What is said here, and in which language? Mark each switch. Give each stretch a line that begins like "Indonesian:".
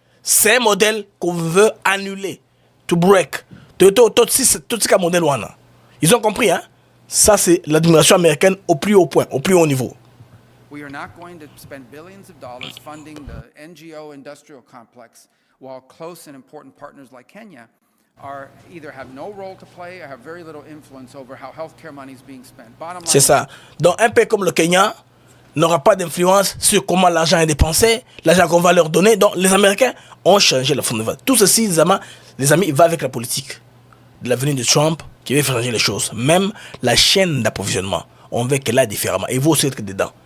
French: C'est un modèle qu'on veut annuler.
English: To break.
French: Tout ce modèle. Ils ont compris, hein? Ça, c'est l'administration américaine au plus haut point, au plus haut niveau.
English: We are not going to spend billions of dollars funding the NGO industrial complex while close and important partners like Kenya are either have no role to play or have very little influence over how healthcare money is being spent.
French: C'est ça. Donc un pays comme le Kenya n'aura pas d'influence sur comment l'argent est dépensé, l'argent qu'on va leur donner. Donc les Américains ont changé la fond de vote. Tout ceci, les amis, va avec la politique de l'avenir de Trump qui veut faire changer les choses. Même la chaîne d'approvisionnement, on veut qu'elle aille différemment. Il faut aussi être dedans.